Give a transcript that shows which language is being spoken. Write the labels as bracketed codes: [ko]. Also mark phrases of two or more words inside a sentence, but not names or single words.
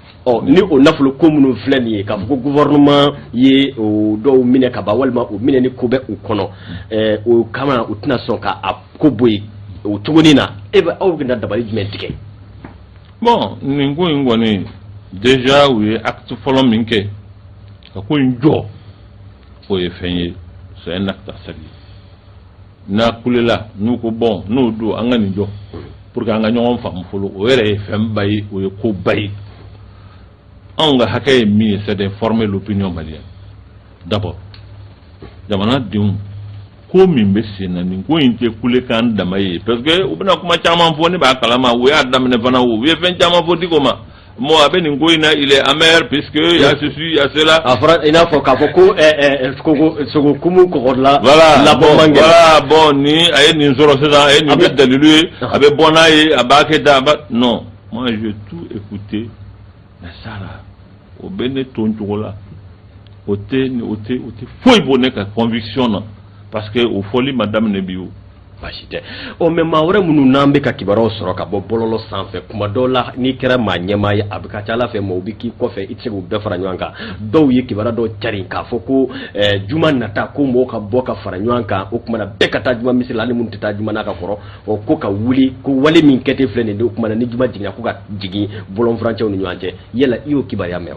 [bm] ni o nafolo ko minnu filɛ nin ye k'a fɔ ko gouvernement ye o dɔw minɛ ka ban walima o minɛ ni ko bɛ u kɔnɔ o kama u tɛna sɔn ka a ko bɔ yen o cogonin na aw bɛna dabali jumɛn tigɛ. bon nin ko in kɔni déjà u ye acte fɔlɔ min kɛ ka ko in jɔ o ye fɛn ye [fr] c'est un acte à saluer [bm] n'a kulela n'u ko bon n'o don an ka nin jɔ pour que an ka ɲɔgɔn faamu fɔlɔ o yɛrɛ ye fɛnba ye o ye koba ye anw ka hakɛ ye min ye [fr] c'est d'informer l'opinion malienne d'abord [bm] jamanadenw ko min bɛ sen na nin ko in tɛ kulekan dama ye parce que u bɛna kuma caman fɔ ne b'a kalama u y'a daminɛ fana u ye fɛn caman fɔ Diko ma [fr] moi avec [bm] nin ko in na [fr] il est amer puisque il y a ceci il y a cela [bm] a fɔra i n'a fɔ k'a fɔ ko sogokumu kɔgɔla voilà bon ni a ye nin sɔrɔ sisan a ye nin bɛ dalilu ye a bɛ bɔ n'a ye a b'a kɛ tan a b'a non [fr] moi je vais tout écouter mais ça là [bm] o bɛ ne to cogo la o tɛ foyi bɔ ne ka conviction na [fr] parce que [bm] o fɔli ma daminɛ bi o baasi tɛ mais maa wɛrɛ minnu n'an bɛ ka kibaruyaw sɔrɔ ka bɔ bɔlɔlɔ sanfɛ kuma dɔw la n'i kɛra maa ɲɛmaa ye a bɛ ka ca Ala fɛ maaw bɛ k'i kɔfɛ i tɛ se k'u bɛɛ fara ɲɔgɔn kan dɔw ye kibaruya dɔw carin k'a fɔ ko juma nata ko mɔgɔw ka bɔ ka fara ɲɔgɔn kan o kumana bɛɛ ka taa juma misiri la hali minnu tɛ taa juma n'a ka kɔrɔ ko ka wuli ko wale min kɛ ten filɛ nin ye o kumana ni juma jiginna ko ka jigin bɔlɔnfurancɛw ni ɲɔgɔn cɛ yala i y'o kibaruya mɛn wa.